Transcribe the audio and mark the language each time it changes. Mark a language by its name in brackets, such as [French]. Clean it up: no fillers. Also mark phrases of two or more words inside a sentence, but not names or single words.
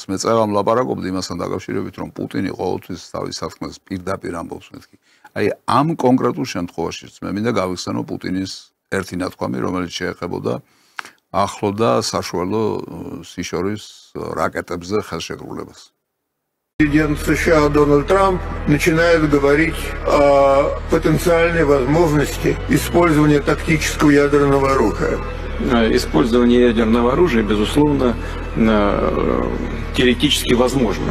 [Georgian] მე წეგამ ლაპარაკობდი იმასთან დაკავშირებით, რომ პუტინი ყოველთვის თავის საქმეს პირდაპირ ამბობს მეთქი. აი ამ კონკრეტულ შემთხვევაშიც მე მინდა გავიხსენო პუტინის ერთი ნათქვამი, რომელიც შეეხებოდა ახლო და საშუალო სიშორის რაკეტებზე ხელშეკრულებას. [Russian] Президент США Дональд Трамп начинает говорить о потенциальной возможности использования тактического ядерного оружия. Использование ядерного оружия, безусловно, теоретически возможно.